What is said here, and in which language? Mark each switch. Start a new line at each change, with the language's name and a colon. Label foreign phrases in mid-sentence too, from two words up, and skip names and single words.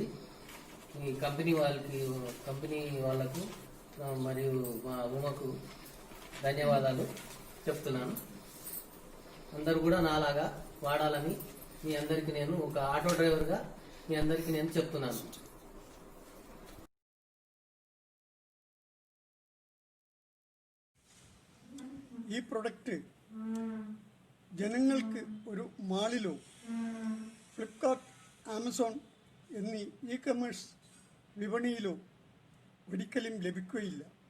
Telugu: ఈ కంపెనీ వాళ్ళకు మరియు మా ఉమకు ధన్యవాదాలు చెప్తున్నాను. అందరూ కూడా నాలాగా వాడాలని మీ అందరికీ నేను ఒక
English: auto driver
Telugu: మీ అందరికీ నేను చెప్తున్నాను.
Malayalam: ഈ പ്രൊഡക്റ്റ് ജനങ്ങൾക്ക് ഒരു മാളിലോ ഫ്ലിപ്കാർട്ട്, ആമസോൺ എന്നീ ഇ-കൊമേഴ്സ് വിപണിയിലോ ഒരിക്കലും ലഭിക്കുകയില്ല.